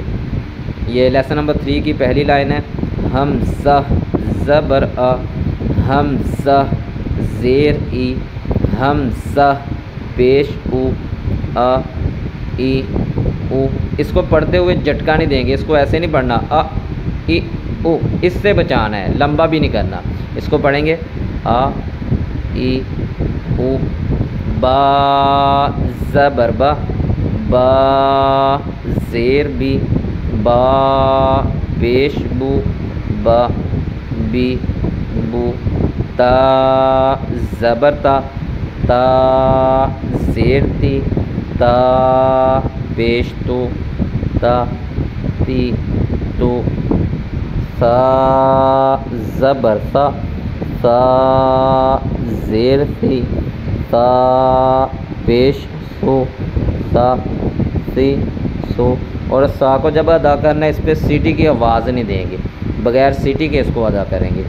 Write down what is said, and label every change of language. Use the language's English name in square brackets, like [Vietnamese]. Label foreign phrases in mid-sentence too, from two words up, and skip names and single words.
[Urdu] یہ لیسن نمبر 3 کی پہلی لائن ہے۔ حمزہ زبر آ، حمزہ زیر ای، حمزہ پیش او، آ ای او۔ اس کو پڑھتے ہوئے جھٹکا نہیں دیں گے، اس کو ایسے نہیں پڑھنا آ ای او، اس سے بچانا ہے، لمبا بھی نہیں کرنا۔ اس کو پڑھیں گے آ ای او، با زبر با، با زیر بی، با پیش بو، با بی بو، تا زبر تا، تا زیر تی، تا پیش تو، تا تی تو، سا زبر سا، سا زیر سی، سا پیش سو، سا سی سو۔ اور سا کو جب ادا کرنا ہے اس پہ سیٹی کی آواز نہیں دیں گے، بغیر سیٹی کے اس کو ادا کریں گے۔